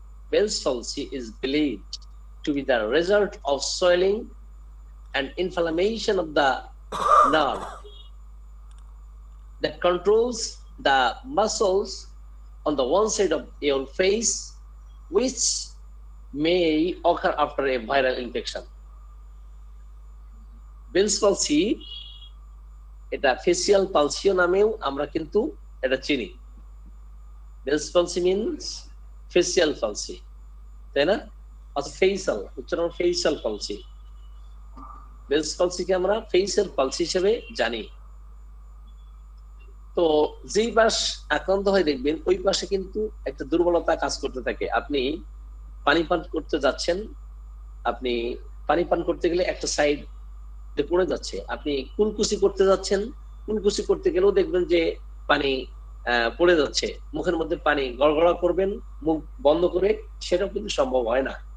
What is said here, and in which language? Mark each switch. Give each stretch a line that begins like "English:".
English: Bell's palsy is believed to be the result of swelling and inflammation of the nerve that controls the muscles on the one side of your face, which may occur after a viral infection.
Bangla: Bell's palsy, এটা facial পালসিও নামেও আমরা কিন্তু এটা চিনি।
English: Bell's palsy means facial palsy,
Bangla: তাই না? Facial উচ্চারণ facial palsy. Bells পালসিকে আমরা ফেসিয়াল পালসি হিসেবে জানি। তো যেই পাশ আক্রান্ত হয় দেখবেন ওই পাশে কিন্তু একটা দুর্বলতা কাজ করতে থাকে। আপনি পানি পান করতে যাচ্ছেন, আপনি পানি পান করতে গেলে একটা সাইড পড়ে যাচ্ছে, আপনি কুলকুচি করতে যাচ্ছেন, কুলকুচি করতে গেলেও দেখবেন যে পানি পড়ে যাচ্ছে, মুখের মধ্যে পানি গড়গড়া করবেন মুখ বন্ধ করে, সেটাও কিন্তু সম্ভব হয় না।